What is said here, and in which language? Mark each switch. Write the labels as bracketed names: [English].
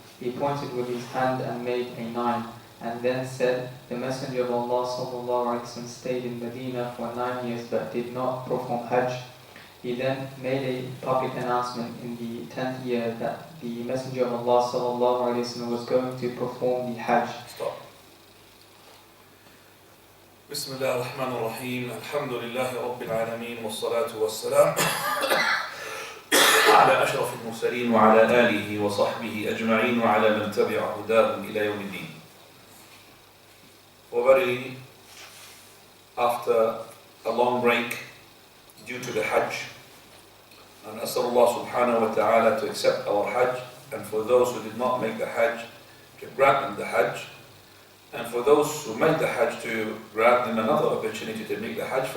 [English] He pointed with his hand and made a 9, and then said, the Messenger of Allah sallallahu alaihi wasallam stayed in Medina for 9 years but did not perform Hajj. He then made a public announcement in the 10th year that the Messenger of Allah sallallahu alaihi wasallam was going to perform the Hajj. Stop. [Arabic] بسم الله الرحمن الرحيم. الحمد لله رب العالمين والصلاة والسلام على أشرف المرسلين وعلى آله وصحبه أجمعين وعلى من تبع هداهم إلى يوم الدين. [English] For verily, after a long break due to the Hajj, and [Arabic] أسأل الله سبحانه وتعالى [English] to accept our Hajj, and for those who did not make the Hajj, to grant them the Hajj, and for those who made the Hajj to grant them another opportunity to make the Hajj.